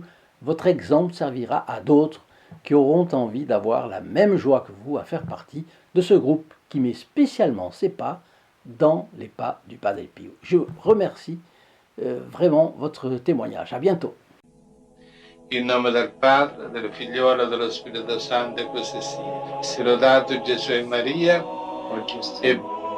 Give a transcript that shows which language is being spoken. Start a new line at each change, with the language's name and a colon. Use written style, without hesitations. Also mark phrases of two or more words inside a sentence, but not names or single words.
French: Votre exemple servira à d'autres qui auront envie d'avoir la même joie que vous à faire partie de ce groupe qui met spécialement ses pas dans les pas du Padre Pio. Je remercie vraiment votre témoignage. À bientôt.
Italian: In nome del Padre, del Figliolo e dello Spirito Santo, e così sia. Sia lodato Gesù e Maria, e